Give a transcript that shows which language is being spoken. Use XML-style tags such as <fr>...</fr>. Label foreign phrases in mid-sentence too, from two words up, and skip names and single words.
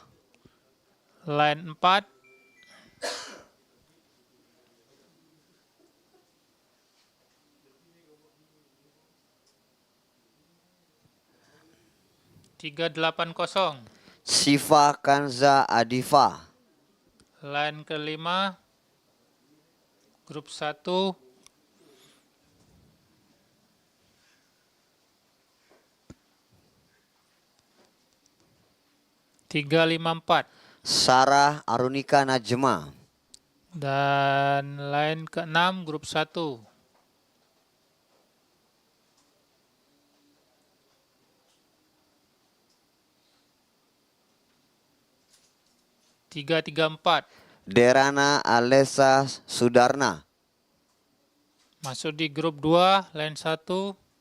<id>Line 4. Tiga, 8, 0. Siva Kanza Adifa. Line kelima, grup 1. Tiga, 5, 4. Sarah Arunika Najma. Dan line ke-6, grup 1. Tiga, 3, 4. Derana Alessa Sudarna. Masuk di grup 2, line 1.</id>